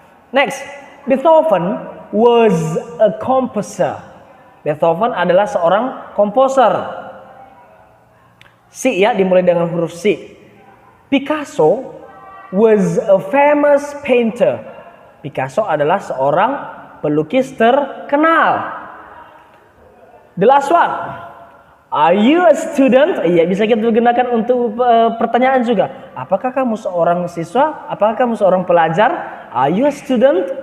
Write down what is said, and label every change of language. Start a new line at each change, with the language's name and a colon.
English: Next, Beethoven was a composer.
Indonesian: Beethoven adalah seorang komposer. C ya, dimulai dengan huruf C.
English: Picasso was a famous painter.
Indonesian: Picasso adalah seorang pelukis terkenal.
English: The last one. Are you a student?
Indonesian: Iya, bisa kita gunakan untuk pertanyaan juga. Apakah kamu seorang siswa? Apakah kamu seorang pelajar?
English: Are you a student?